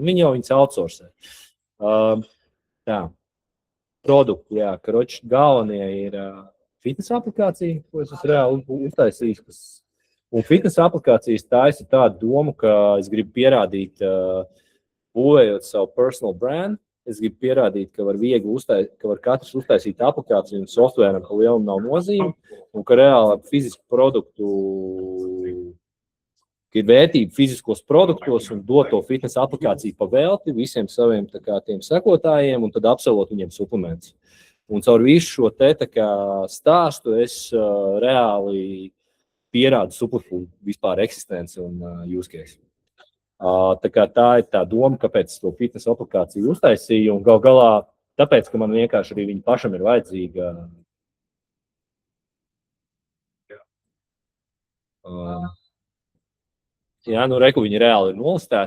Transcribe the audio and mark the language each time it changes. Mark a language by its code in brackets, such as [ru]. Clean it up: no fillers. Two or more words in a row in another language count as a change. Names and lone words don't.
[lv] Viņi jau viņus outsourcē. Tā. Produkti, jā, karoči, galvenie ir fitness aplikācija, ko es esmu reāli uztaisījis. Un fitness aplikācijas tā ir tāda doma, ka es gribu pierādīt, būvējot savu [en] personal brand, [lv] es gribu pierādīt, ka var katrs uztaisīt aplikāciju un softvēram pa lielam nav nozīme, un ka reāli fizisku produktu, ka ir vērtība fiziskos produktos un dot to fitness aplikāciju pa velti visiem saviem tiem sekotājiem un tad apsolot viņiem suplementus. Un caur visu šo stāstu es reāli pierādu Superfood vispār eksistenci un [en] use case. [lv] Tā ir tā doma, kāpēc to fitness aplikāciju uztaisīju, un gal galā tāpēc, ka man vienkārši arī viņa pašam ir vajadzīga. Jā, reku viņi reāli ir nolistēti.